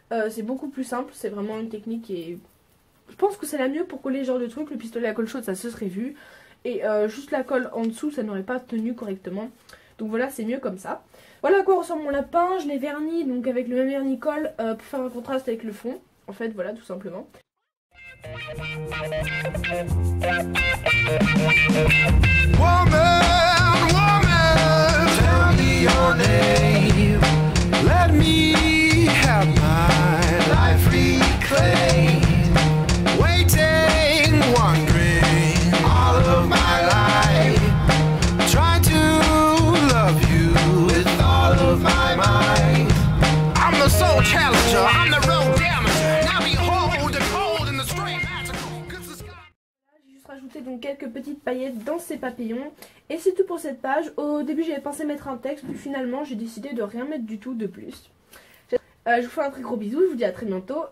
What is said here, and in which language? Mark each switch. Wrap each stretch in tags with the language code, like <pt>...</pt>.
<fr>C'est beaucoup plus simple, c'est vraiment une technique qui est... Je pense que c'est la mieux pour coller ce genre de truc. Le pistolet à colle chaude ça se serait vu. Et juste la colle en dessous ça n'aurait pas tenu correctement. Donc voilà, c'est mieux comme ça. Voilà à quoi ressemble mon lapin. Je l'ai verni donc avec le même vernicole pour faire un contraste avec le fond. En fait voilà, tout simplement.</fr> <en>Woman, woman, tell me your name. Let me have my life reclaimed. Waiting, wondering all of my life. Trying to love you with all of my mind. I'm the soul challenger, I'm the road damager. Now behold the cold and the straight magical.</en> <fr>J'ai juste rajouté donc quelques petites paillettes dans ces papillons. Et c'est tout pour cette page. Au début j'avais pensé mettre un texte, puis finalement j'ai décidé de rien mettre du tout de plus. Je vous fais un très gros bisou, je vous dis à très bientôt.</fr>